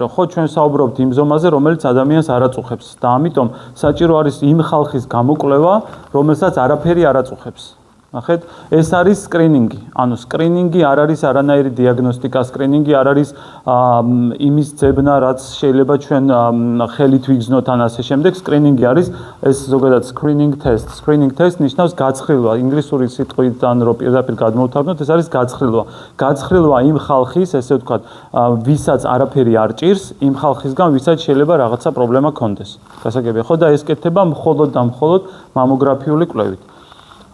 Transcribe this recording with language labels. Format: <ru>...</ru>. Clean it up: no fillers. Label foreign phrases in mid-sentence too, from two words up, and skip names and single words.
<ka>ხო, ჩვენ საუბრობთ იმ ზომაზე, რომელიც ადამიანს არ აწუხებს და ამიტომ საჭირო არის იმ ხალხის გამოკვლევა, რომელსაც არაფერი არ აწუხებს. ნახეთ, ეს არის სკრინინგი. ანუ სკრინინგი არ არის არანაირი დიაგნოსტიკა, სკრინინგი არ არის იმის ძებნა, რაც შეიძლება ჩვენ ხელით ვიგზნოთ ან ასე შემდეგ. სკრინინგი არის ეს ზოგადად</ka> <en>screening test. Screening test</en> <ka>ნიშნავს გაცხრილვა. ინგლისური სიტყვიდან რო პირდაპირ გადმოვთავაზოთ, ეს არის გაცხრილვა. გაცხრილვა იმ ხალხის, ესე ვთქვათ, ვისაც არაფერი არ ჭირს, იმ ხალხისგან, ვისაც შეიძლება რაღაცა პრობლემა ქონდეს. გასაგებია, ხო, და ეს კეთდება მხოლოდ და მხოლოდ მამოგრაფიული კვლევით.</ka>